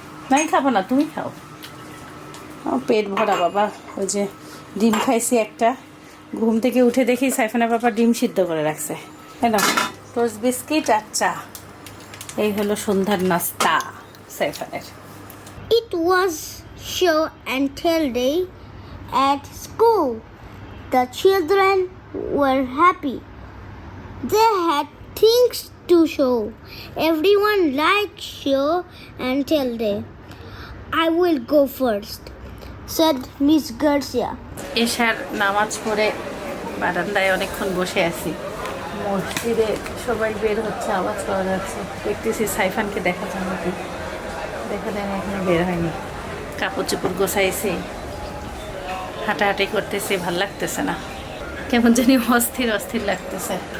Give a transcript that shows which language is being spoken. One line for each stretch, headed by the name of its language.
Bangla: নাই খাবো না, তুমি খাও। আমার পেট ভরা বাবা। ওই যে ডিম খাইছি একটা, ঘুম থেকে উঠে দেখি সাইফানা পাপা ডিম সিদ্ধ করে রাখছে। কেন? টোস্ট বিস্কিট আর চা, এই হলো সন্ধ্যার নাস্তা সাইফানের।
English: It was show and tell day at school. The children were happy. They had things to show. Everyone liked show and tell day. I will go first, said Miss Garcia.
Bangla: এশার নামাজ পড়ে বারান্দায় অনেকক্ষণ বসে আছি। মসজিদে সবাই বের হচ্ছে, আওয়াজ পাওয়া যাচ্ছে। দেখতেছি সাইফানকে দেখা যাবে কি, দেখা দেয় এখনো বের হয়নি। কাপড় চোপড় গোছাইছে, হাঁটাহাঁটি করতেছে, ভাল লাগতেছে না, কেমন জানি অস্থির লাগতেছে।